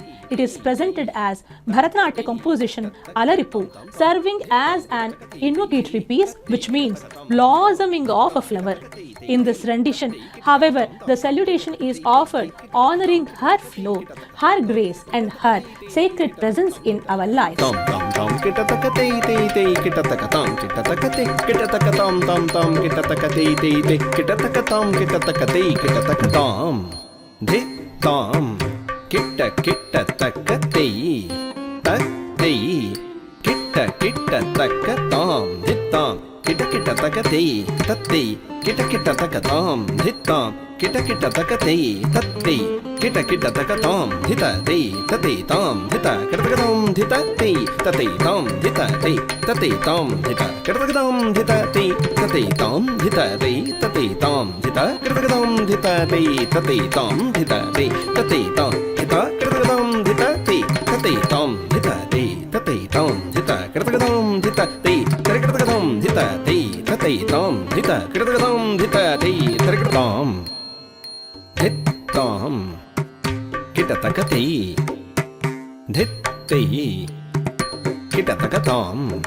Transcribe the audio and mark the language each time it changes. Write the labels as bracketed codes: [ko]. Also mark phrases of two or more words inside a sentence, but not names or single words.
[en] It is presented as Bharatanatyam composition Alarippu, serving as an invocatory piece, which means blossoming of a flower. In this rendition, however, the salutation is offered honoring her flow, her grace and her sacred presence in our life. Kitta kitta takatei, taktei, kitta kitta takatam, hittam, kitta kitta takatei, tattei, kitta kitta takatam, hittam, kita kita taka tei tattei kita kita taka tam dhita tei tattei tam dhita kita taka tam dhita tei tattei tam dhita tei tattei tam dhita kita taka tam dhita tei tattei tam dhita tei tattei tam dhita kita taka tam dhita tei tattei tam dhita tei tattei tam dhita kita taka tam dhita tei tattei tam dhita tei tattei tam dhita kita taka tam dhita tei kita taka tam dhita tei tattei tam dhita kita taka tam dhita tei kita tam dhittam kitatakatai dhittai kitatakatam